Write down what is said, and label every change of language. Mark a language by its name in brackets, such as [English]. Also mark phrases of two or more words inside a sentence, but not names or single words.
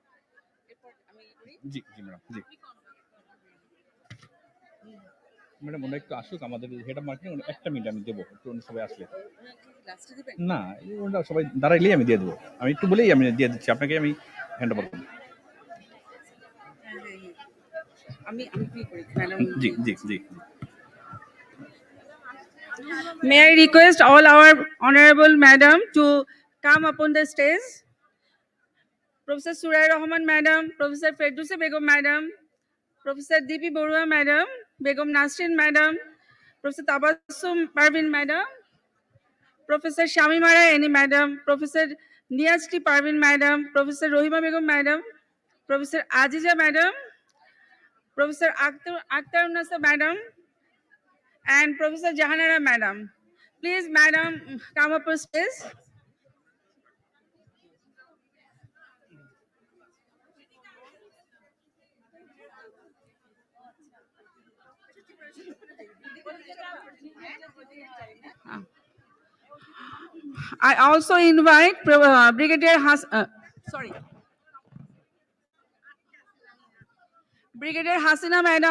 [Bangla] জি জি ম্যাডাম, জি ম্যাডাম, ওরা একটু আসুক, আমাদের [English] head of marketing [Bangla] একটা মিনিট আমি দেবো, একটু সবাই আসলে। না, ওরা সবাই দাঁড়াইলেই আমি দিয়ে দেবো। আমি একটু বলেই আমি দিয়ে দিচ্ছি আপনাকে, আমি [English] hand over [Bangla] করব। জি জি জি। [English] May I request all our honorable madam to come upon the stage. Professor Surai Rahman madam, Professor Ferdousi Begum madam, Professor Dipi Borua madam, Begum Nasrin madam, Professor Tabassum Parvin madam, Professor Shamima Raini madam, Professor Niyazti Parvin madam, Professor Rohima Begum madam, Professor Aziza madam, Professor Akhtar Unnasa madam, and Professor Jahanara madam. Please, madam, come up on stage. I also invite Brigadier Brigadier Hasina madam.